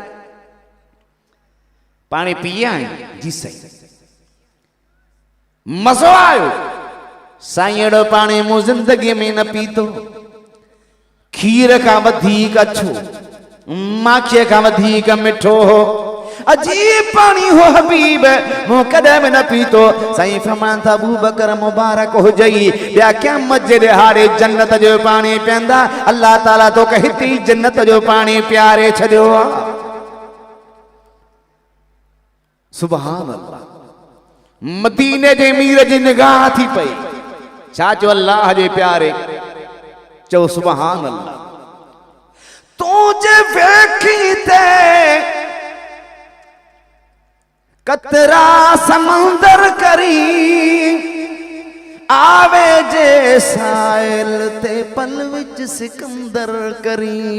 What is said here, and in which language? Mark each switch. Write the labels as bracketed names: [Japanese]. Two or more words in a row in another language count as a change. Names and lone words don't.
[Sindhi] पाणी पी आयो? जी सही। मज़ो आयो? साईं अहिड़ो पाणी मूं ज़िंदगीअ में न पीतो। खीर खां वधीक अछो, माखीअ खां वधीक मिठो हो, अजीब पानी हो हबीब, मूं कदे में न पीतो। साईं फरमान था अबू बकर मुबारक हो जई, ॿिया क़यामत जे ॾिहाड़े जन्नत जो पानी पीअंदा। अल्लाह ताला तो हिते जन्नत जो पानी प्यारे छॾियो आहे। [Arabic] سبحان الله. [Sindhi] मदीने जे मीर जी निगाह थी पई, छा चो अल्लाह जे प्यारे, चो [Arabic] سبحان الله. [Saraiki] तुझे वेखी ते कतरा समंदर करी, आवे जे साइल ते पल विच सिकंदर करी।